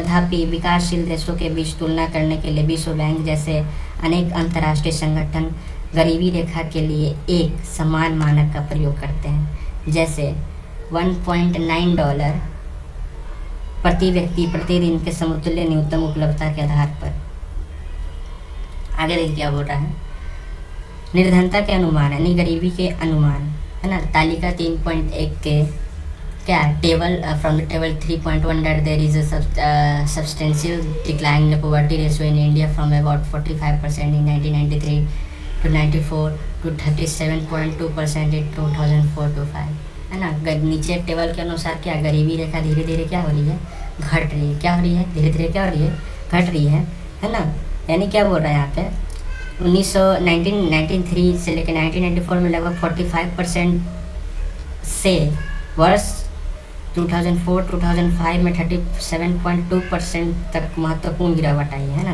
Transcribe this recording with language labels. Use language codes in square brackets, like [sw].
[hi] तथापि विकासशील देशों के बीच तुलना करने के लिए विश्व बैंक जैसे अनेक अंतर्राष्ट्रीय संगठन गरीबी रेखा के लिए एक समान मानक का प्रयोग करते हैं, जैसे $1.9 प्रति व्यक्ति प्रतिदिन के समतुल्य न्यूनतम उपलब्धता के आधार पर। आगे देखिए क्या बोल रहा है। निर्धनता के अनुमान यानी गरीबी के अनुमान, है ना। तालिका 3.1 के क्या [en] table from the table 3.1 that there is a substantial decline in the poverty ratio in India from about 45% in 1993 to 94 to 37.2% in 2004-5, [hi] है ना। नीचे टेबल के अनुसार क्या गरीबी रेखा धीरे धीरे क्या हो रही है, घट रही है। क्या हो रही है? धीरे धीरे क्या हो रही है? घट रही है ना। यानी क्या बोल रहा है यहाँ पे 1993 से लेकर 1994 में लगभग 45% से वर्ष 2004-2005 में 37.2% तक महत्वपूर्ण गिरावट आई है ना।